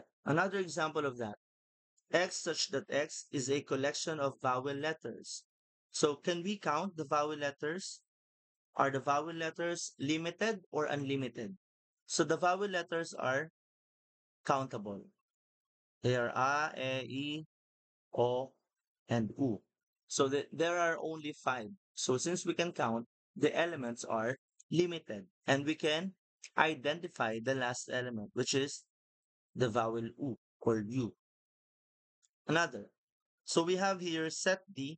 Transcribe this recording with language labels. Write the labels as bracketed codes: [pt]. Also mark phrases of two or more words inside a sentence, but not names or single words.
[en] Another example of that, x such that x is a collection of vowel letters. So can we count the vowel letters? Are the vowel letters limited or unlimited? So the vowel letters are countable. They are a, e, o, and u. So there are only five. So since we can count, the elements are limited, and we can identify the last element, which is the vowel u or u. Another. So we have here set D.